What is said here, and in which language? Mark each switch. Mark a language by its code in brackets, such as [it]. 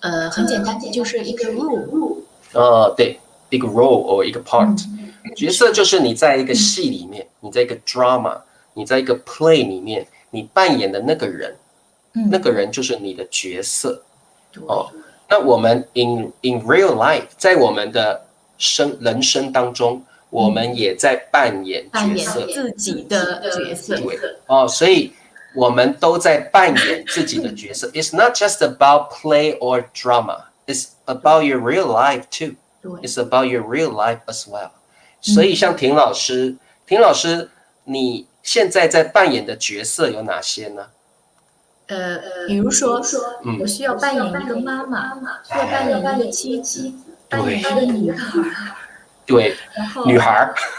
[zh] 很简单，就是一个 role。对，一个 role or 一个 part。角色就是你在一个戏里面，你在一个 drama， 你在一个 play 里面，你扮演的那个人，那个人就是你的角色。那我们 [en] in real life， [zh] 在我们的人生当中，我们也在扮演角色，自己的角色。对所以我们都在扮演自己的角色。 [en] It's not just about play or drama. It's about your real life too. It's about your real life as well. [zh] 所以像田老师，你现在在扮演的角色有哪些呢？比如说，我需要扮演一个妈妈，需要扮演一个妻子，扮演一个女孩。对，女孩。